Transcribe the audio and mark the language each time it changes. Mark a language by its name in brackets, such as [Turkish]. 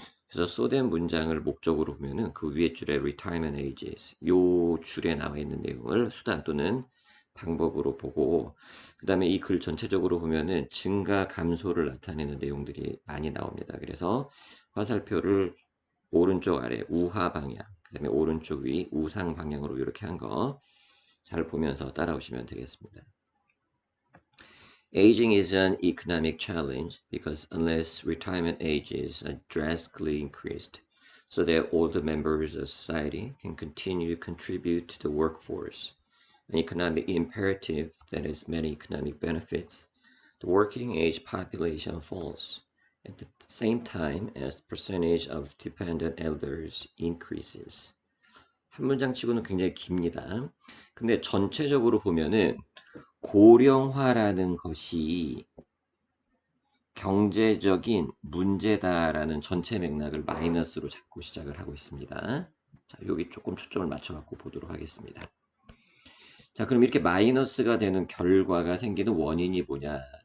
[Korean] 그래서 [English] so that [Korean] 문장을 목적으로 보면은 그 위에 줄에 [English] retirement ages [Korean] 요 줄에 나와 있는 내용을 수단 또는 방법으로 보고 그 다음에 이 글 전체적으로 보면은 증가 감소를 나타내는 내용들이 많이 나옵니다. 그래서 화살표를 오른쪽 아래 우하 방향 그 다음에 오른쪽 위 우상 방향으로 이렇게 한 거 잘 보면서 따라오시면 되겠습니다. [English] Aging is an economic challenge because unless retirement ages are drastically increased so that older members of society can continue to contribute to the workforce, an economic imperative that has many economic benefits, the working age population falls at the same time as the percentage of dependent elders increases. [Korean] 한 문장 치고는 굉장히 깁니다. 근데 전체적으로 보면은 고령화라는 것이 경제적인 문제다라는 전체 맥락을 마이너스로 잡고 시작을 하고 있습니다. 자, 여기 조금 초점을 맞춰갖고 보도록 하겠습니다. 자, 그럼 이렇게 마이너스가 되는 결과가 생기는 원인이 뭐냐?